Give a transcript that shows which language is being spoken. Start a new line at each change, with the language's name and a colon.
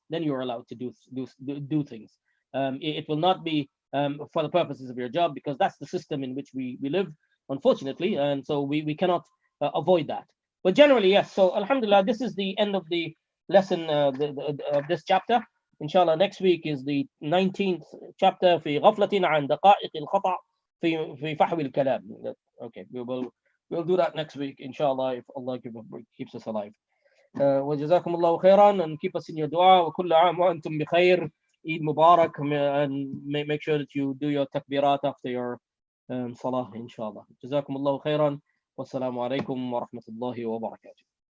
English: Then you are allowed to do things. It will not be for the purposes of your job, because that's the system in which we live, unfortunately, and so we cannot avoid that. But generally, yes. So alhamdulillah, this is the end of the lesson of this chapter. Inshallah, next week is the 19th chapter,
Arabic: في غفلة عن دقائق الخطأ في فحوى الكلام.
English: Okay, we'll do that next week, inshallah, if Allah keeps us alive.
Arabic: وجزاكم الله خيرا,
English: and keep us in your dua.
Arabic: وكل عام وأنتم بخير.
English: Eid Mubarak, and make sure that you do your takbirat after your salah, inshallah.
Arabic: جزاكم الله خيرا. والسلام عليكم ورحمة الله وبركاته.